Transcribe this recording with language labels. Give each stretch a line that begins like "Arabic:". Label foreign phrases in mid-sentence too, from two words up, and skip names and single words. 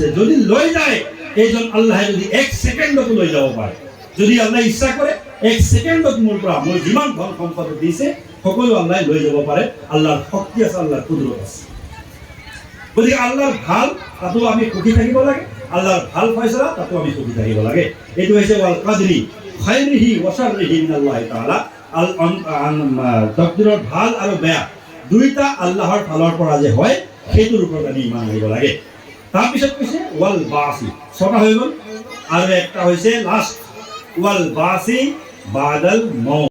Assamese: যদি লৈ যায় এইজন আল্লাহে, যদি 1 ছেকেণ্ডতো লৈ যাব পাৰে, যদি আল্লাহ ইচ্ছা কৰে 1 ছেকেণ্ডত মোৰ পৰা মোৰ যিমান ধন সম্পদ দিছে সকলো আল্লাহ লৈ যাব পাৰে। আল্লাহৰ শক্তি আছে, আল্লাহৰ কুদৰত আছে। গতিকে আল্লাহৰ ভাল তাতো আমি সুখী থাকিব লাগে, আল্লাহৰ ভাল ফয়ছলা তাতো আমি সুখী থাকিব লাগে। এইটো হৈছে
Arabic: والقدر خيره وشره من الله تعالى.
Assamese: তকদিৰৰ ভাল আৰু বেয়া দুইটা আল্লাহৰ ফালৰ পৰা যে হয় সেইটোৰ ওপৰত আমি ইমান আহিব লাগে। তাৰপিছত কৈছে
Arabic: والبعث,
Assamese: ছটা হৈ গ'ল, আৰু একটা হৈছে লাষ্ট
Arabic: والبعث بعد الموت.